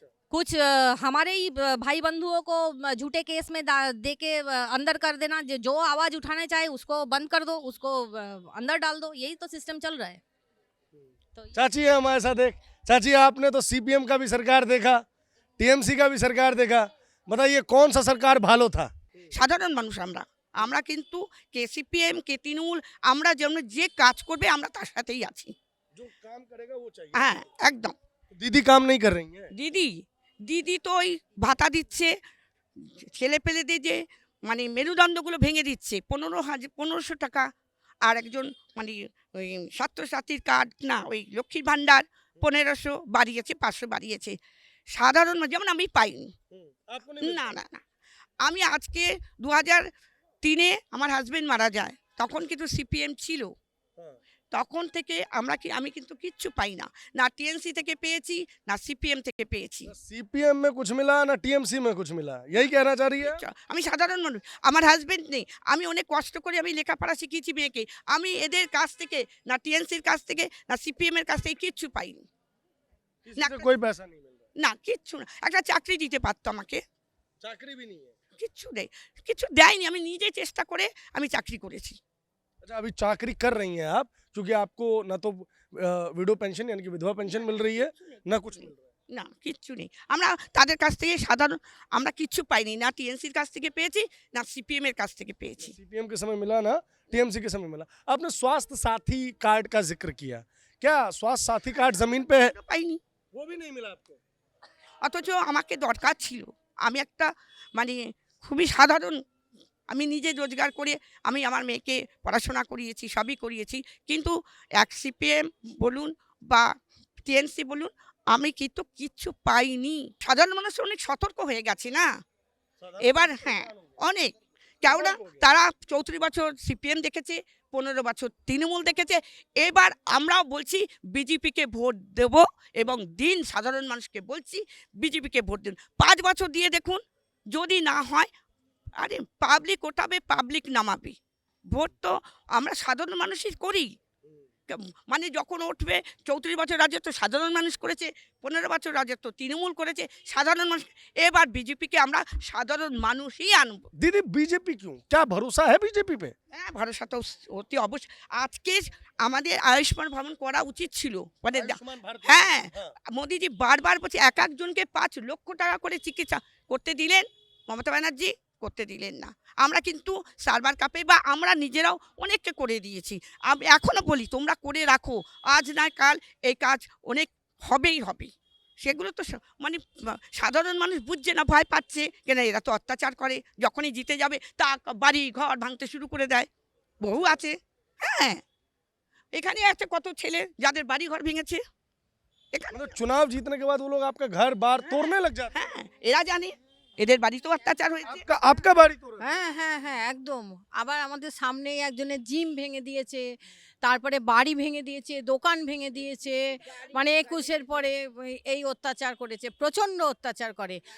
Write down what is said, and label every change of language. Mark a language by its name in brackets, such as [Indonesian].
[Hindi] कुछ हमारे ही भाई बंधुओं को झूठे केस में दे के अंदर कर देना, जो आवाज़ उठाने चाहे उसको बंद कर दो, उसको अंदर डाल दो। यही तो सिस्टम चल रहा है। तो चाची है हमारे साथ एक। चाची, आपने तो सीपीएम का भी सरकार देखा, टीएमसी का भी सरकार देखा, बताइए कौन सा सरकार [Bangla] ভালো [Hindi] था? [Bangla] সাধারণ মানুষ আমরা কিন্তু কে সিপিএম কে তৃণমূল, আমরা যেমন যে কাজ করবে আমরা তার সাথেই আছি। [Hindi] जो काम करेगा वो चाहिए। [Bangla] হ্যাঁ, একদম। [Hindi] दीदी काम नहीं कर रही हैं। [Bangla] দিদি তো ওই ভাতা দিচ্ছে, ছেলে পেলেদের যে মানে মেরুদণ্ডগুলো ভেঙে দিচ্ছে, 1500 টাকা। আর একজন মানে ওই ছাত্রছাত্রীর কার্ড না, ওই লক্ষ্মীর ভাণ্ডার 1500 বাড়িয়েছে, 500 বাড়িয়েছে। সাধারণ যেমন আমি পাইনি। [Hindi] आपको नहीं [Bangla] না না না, আমি আজকে 2003-এ আমার হাজবেন্ড মারা যায়, তখন কিন্তু সিপিএম ছিল, [Hindi] हाँ। [Bangla] তখন থেকে আমি কিন্তু কিচ্ছু পাই না, না টিএনসি থেকে পেয়েছি না সিপিএম থেকে পেয়েছি। [Hindi] ना सीपीएम में कुछ मिला ना टीएमसी में कुछ मिला, यही कहना चाह रही है आप? [Bangla] আমি সাধারণ মানুষ, আমার হাজবেন্ড নেই, আমি অনেক কষ্ট করে আমি লেখাপড়া শিখিয়েছি মেয়েকে, আমি এদের কাছ থেকে না টিএনসির কাছ থেকে না সিপিএম এর কাছ থেকে কিচ্ছু পাইনি, [Hindi] किसी ना से कोई पैसा नहीं मिल रहा, [Bangla] না কিচ্ছু না। একটা চাকরি দিতে পারতো আমাকে, [Hindi] चाकरी भी नहीं है। [Bangla] কিচ্ছু নেই, কিছু দেয়নি, আমি নিজে চেষ্টা করে আমি চাকরি করেছি। [Hindi] अच्छा, अभी चाकरी कर रही हैं आप, क्योंकि आपको ना तो विडो पेंशन यानी कि विधवा पेंशन मिल रही है, ना कुछ मिल रहा है। [Bangla] না কিচ্ছু নেই, আমরা তাদের কাছ থেকে সাধারণ আমরা কিচ্ছু পাইনি, না টিএনসির কাছ থেকে পেয়েছি না সিপিএম এর কাছ থেকে পেয়েছি। [Hindi] सीपीएम के समय मिला ना टीएमसी के समय मिला। आपने स्वास्थ्य साथी कार्ड का जिक्र किया, क्या स्वास्थ्य साथी कार्ड जमीन पे है? [Bangla] পাইনি, [Hindi] वो भी नहीं मिला आपको? [Bangla] অথচ আমাকে দরকার ছিল। আমি একটা মানে খুবই সাধারণ, আমি নিজে রোজগার করে আমি আমার মেয়েকে পড়াশোনা করিয়েছি, সবই করিয়েছি, কিন্তু এক সিপিএম বলুন বা টিএনসি বলুন আমি কিন্তু কিচ্ছু পাইনি। সাধারণ মানুষ অনেক সতর্ক হয়ে গেছে না এবার, হ্যাঁ অনেক, কেননা তারা 34 বছর সিপিএম দেখেছে, 15 বছর তৃণমূল দেখেছে, এবার আমরাও বলছি বিজেপিকে ভোট দেব এবং দিন সাধারণ মানুষকে বলছি বিজেপিকে ভোট দিন, 5 বছর দিয়ে দেখুন, যদি না হয় আরে পাবলিক ওঠাবে, পাবলিক নামাবে, ভোট তো আমরা সাধারণ মানুষই করি, মানে যখন উঠবে 34 বছর রাজত্ব সাধারণ মানুষ করেছে, 15 বছর রাজত্ব তৃণমূল করেছে, সাধারণ মানুষ, এবার বিজেপিকে আমরা সাধারণ মানুষই আনবো। [Hindi] दीदी बीजेपी क्यों, क्या भरोसा है बीजेपी पे? [Bangla] হ্যাঁ ভরসা তো অতি অবশ্য, আজকে আমাদের আয়ুষ্মান ভবন করা উচিত ছিল, মানে [Hindi] आयुष्मान भारत [Bangla] হ্যাঁ [Hindi] हाँ। [Bangla] মোদিজি বারবার বলছে এক একজনকে 5 লক্ষ টাকা করে চিকিৎসা করতে দিলেন, মমতা ব্যানার্জি করতে দিলেন না। আমরা কিন্তু সার্ভার কাপে বা আমরা নিজেরাও অনেককে করে দিয়েছি, আমি এখনো বলি তোমরা করে রাখো, আজ নয় কাল এই কাজ অনেক হবেই হবে। সেগুলো তো মানে সাধারণ মানুষ বুঝছে না, ভয় পাচ্ছে কেন, এরা তো অত্যাচার করে, যখনই জিতে যাবে তা বাড়ি ঘর ভাঙতে শুরু করে দেয়, বহু আছে। হ্যাঁ এখানে আছে কত ছেলে যাদের বাড়ি ঘর ভেঙেছে, এখানে [Hindi] मतलब चुनाव जीतने के बाद वो लोग आपका घर बार तोड़ने लग जाते हैं। [Bangla] হ্যাঁ এরা জানে এদের বাড়িতেও অত্যাচার হয়েছে। [Hindi] आपका बाड़ी तोड़ रहे हैं। [Bangla] হ্যাঁ হ্যাঁ হ্যাঁ একদম। আবার আমাদের সামনে একজনের জিম ভেঙে দিয়েছে, তারপরে বাড়ি ভেঙে দিয়েছে, দোকান ভেঙে দিয়েছে, মানে 21-এর পরে এই অত্যাচার করেছে, প্রচণ্ড অত্যাচার করে।